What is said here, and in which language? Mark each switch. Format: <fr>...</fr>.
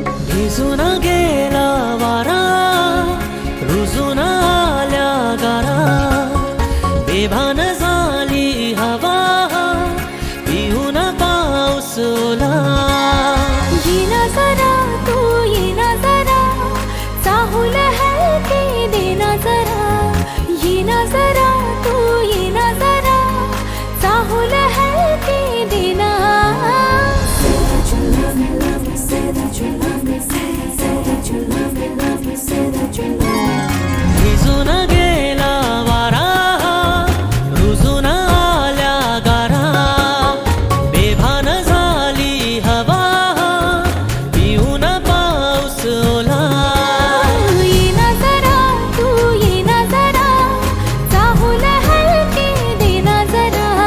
<mr>भिजून गेला वारा, रुजून आल्या गारा, बेभान झाली हवा, पिऊन पाऊस ओला. येना जरा तू येना जरा, चाहूल हलके देना जरा. येना जरा तू येना जरा, चाहूल हलके देना.</mr> <en>Say that you love me, love me, say that you love me, say that you love me, love me, say that you love me.</en> <mr>भिजून गेला वारा, रुजून आल्या गारा, बेभान झाली हवा, पिऊन पाऊस ओला. येना जरा तू येना जरा, चाहूल हलके देना जरा.</mr>